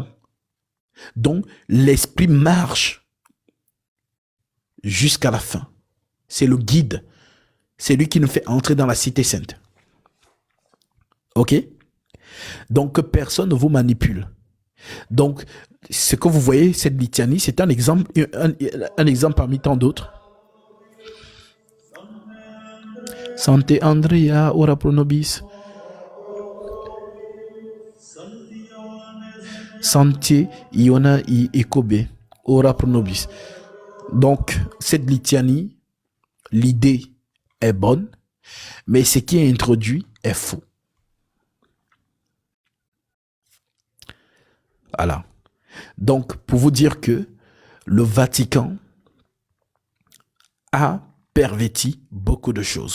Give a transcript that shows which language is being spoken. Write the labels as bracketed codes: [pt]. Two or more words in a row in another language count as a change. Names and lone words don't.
[fr] Donc, l'Esprit marche jusqu'à la fin. C'est le guide. C'est lui qui nous fait entrer dans la cité sainte. Ok? Donc, que personne ne vous manipule. Donc, ce que vous voyez, cette litanie, c'est un exemple parmi tant d'autres. [la] Sancte Andrea, ora pro nobis. Sancte Iona et Kobe, ora pro nobis. [fr] Donc, cette litanie, l'idée est bonne, mais ce qui est introduit est faux. Voilà. Donc, pour vous dire que le Vatican a perverti beaucoup de choses.